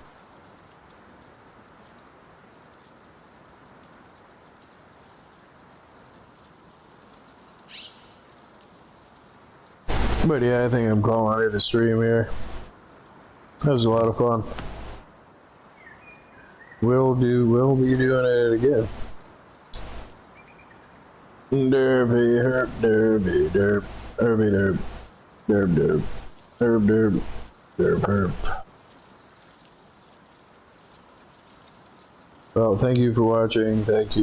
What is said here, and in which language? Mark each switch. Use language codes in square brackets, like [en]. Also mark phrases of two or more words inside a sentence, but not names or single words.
[en] But yeah, I think I'm calling it a stream here. That was a lot of fun. We'll be doing it again. Derby, herp, derby, derp, derby, derp, derb, derb, derb, derb, derb, herp. Well, thank you for watching. Thank you.